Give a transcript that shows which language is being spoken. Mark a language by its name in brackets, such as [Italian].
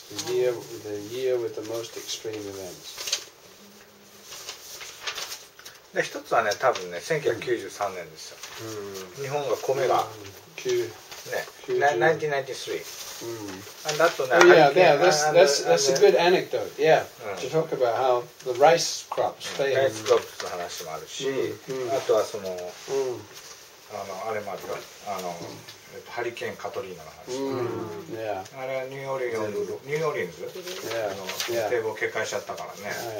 [English] The year with the most extreme events. [Japanese] で一つはね多分ね1993年ですよ、日本が米がね1993 [English] and that one, oh yeah, that's a good anecdote. Yeah, to talk about how the rice crops failed. [Japanese] ライスクロップの話もあるし、あとはその、あれもあるよ、ハリケーンカトリーナの話、あれはニューオーリンズ堤防決壊しちゃったからね。